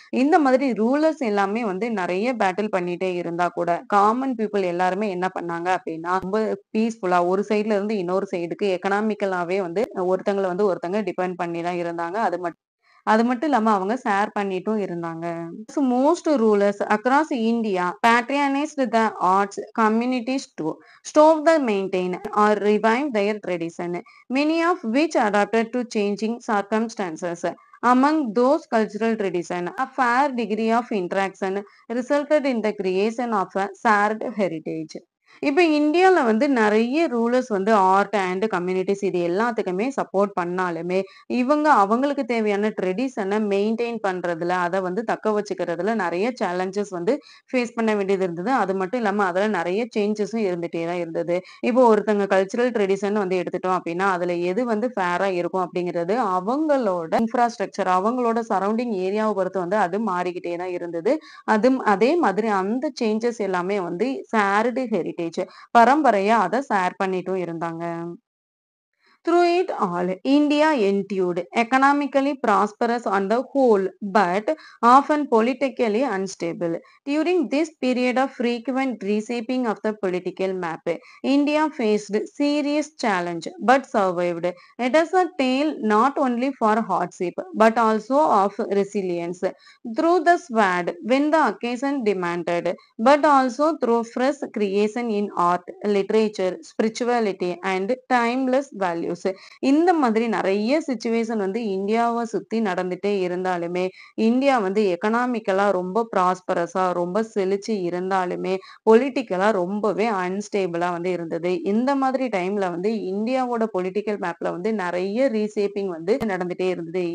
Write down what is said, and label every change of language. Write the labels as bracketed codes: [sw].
[ta] இந்த மாதிரி ரூலர்ஸ் எல்லாமே வந்து நெறைய பேட்டில் பண்ணிட்டே இருந்தா கூட, காமன் பீப்பிள் எல்லாருமே என்ன பண்ணாங்க அப்டின்னா, ரொம்ப பீஸ்ஃபுல்லா ஒரு சைட்ல இருந்து இன்னொரு சைடுக்கு எக்கனாமிக்கலாவே வந்து ஒருத்தங்கள வந்து ஒருத்தங்க டிபெண்ட் பண்ணி தான் இருந்தாங்க. அது மட்டும் இல்லாம அவங்க ஷேர் பண்ணிட்டும் இருந்தாங்க. [en] Most rulers across India patronized the arts communities to stop the maintain or revive their tradition, many of which adapted to changing circumstances. Among those cultural traditions, a fair degree of interaction resulted in the creation of a shared heritage. [ta] இப்ப இந்தியால வந்து நெறைய rulers வந்து art and communities இது எல்லாத்துக்குமே support பண்ணாலுமே, இவங்க அவங்களுக்கு தேவையான ட்ரெடிஷன மெயின்டெயின் பண்றதுல, அத வந்து தக்க வச்சுக்கிறதுல நெறைய சேலஞ்சஸ் வந்து ஃபேஸ் பண்ண வேண்டியது இருந்தது. அது மட்டும் இல்லாம அதுல நெறைய சேஞ்சஸும் இருந்துட்டே தான் இருந்தது. இப்போ ஒருத்தங்க கல்ச்சுரல் ட்ரெடிஷன் வந்து எடுத்துட்டோம் அப்டின்னா, அதுல எது வந்து ஃபேரா இருக்கும் அப்டிங்கிறது அவங்களோட இன்ஃப்ராஸ்ட்ரக்சர், அவங்களோட சரவுண்டிங் ஏரியாவ பொறுத்து வந்து அது மாறிக்கிட்டே தான் இருந்தது. அதே மாதிரி அந்த சேஞ்சஸ் எல்லாமே வந்து ஷேர்டு ஹெரிடேஜ் பரம்பரையா அத ஷேர் பண்ணிட்டும் இருந்தாங்க. [en] Through it all, India endured economically prosperous on the whole, but often politically unstable. During this period of frequent reshaping of the political map, India faced serious challenge but survived. It is a tale not only for hardship but also of resilience. Through the sword when the occasion demanded, but also through fresh creation in art, literature, spirituality, and timeless values. [ta] இந்த மாதிரி நெறைய situation வந்து இந்தியாவ சுத்தி நடந்துட்டே இருந்தாலுமே, India வந்து எக்கனாமிக்கலா ரொம்ப ப்ராஸ்பரஸா, ரொம்ப செழிச்சு இருந்தாலுமே, பொலிட்டிக்கலா ரொம்பவே அன்ஸ்டேபிளா வந்து இருந்தது. இந்த மாதிரி டைம்ல வந்து இந்தியாவோட பொலிட்டிக்கல் மேப்ல வந்து நெறைய ரீஷேப்பிங் வந்து நடந்துட்டே இருந்தது.